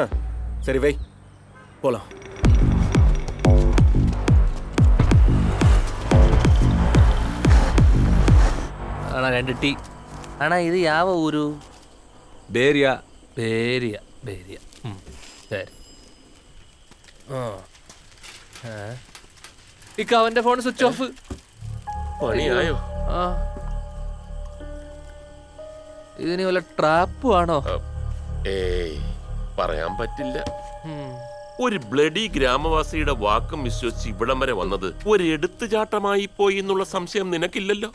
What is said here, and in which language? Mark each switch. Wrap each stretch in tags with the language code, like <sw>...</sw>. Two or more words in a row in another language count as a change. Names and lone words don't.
<ta>சரி வை, போகலாம். அண்ணா 2 டீ. அண்ணா இது யாவ ஊரு? ಬೇರಿಯಾ பேரியா பேரியா. சரி.</ta> <ml>ഇക്ക അവന്റെ ഫോൺ</ml> <en>switch off.</en> <ml>പണിയായോ? ആ, ഇതിന് വല്ല ട്രാപ്പും ആണോ? ഏയ് പറയാൻ പറ്റില്ല. ഒരു ബ്ലഡി ഗ്രാമവാസിയുടെ വാക്കും വിശ്വസിച്ച് ഇവിടം വരെ വന്നത് ഒരു എടുത്തുചാട്ടമായി പോയി എന്നുള്ള സംശയം നിനക്കില്ലല്ലോ?</ml>